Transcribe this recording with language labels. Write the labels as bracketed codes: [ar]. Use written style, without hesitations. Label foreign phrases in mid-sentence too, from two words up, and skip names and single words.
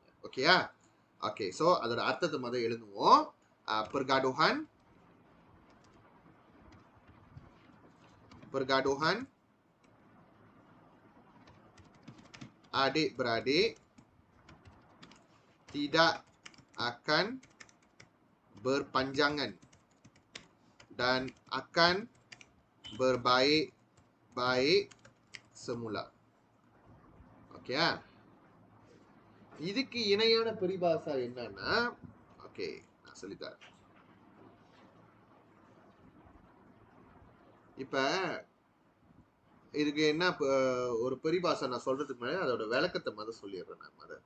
[ta] ஓகேயா? [en] okay, so [ta] அதோட அர்த்தத்தை முதல் எழுதுவோம். [ms] Pergaduhan adik-beradik tidak akan berpanjangan dan akan berbaik-baik semula. [ta] ஓகேயா? இதுக்கு இணையான பரிபாசா என்னன்னா, ஓகே நான் சொல்லித்தரேன். இப்ப இதுக்கு என்ன ஒரு பரிபாசா நான் சொல்றதுக்கு முன்னாடி அதோட விளக்கத்தை முதல் சொல்லிடுறேன் நான் முதல்.